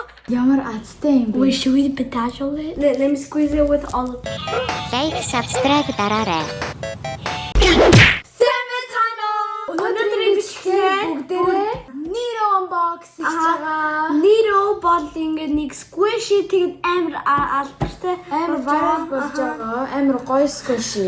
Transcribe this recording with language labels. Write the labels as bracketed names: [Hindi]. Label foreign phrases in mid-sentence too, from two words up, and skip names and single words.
[Mongolian] Ямар азтай юм бэ? [English] Wait, should we pedal it? Let me squeeze it with all of it. Like, subscribe дараарай. [Mongolian] Өнөөдрийн бичлэг Бүгдээрээ Niro unbox хийж байгаа. Niro бол ингээд нэг squishy тэгээд амар алдартай Амар viral болж байгаа. Амар гоё squishy.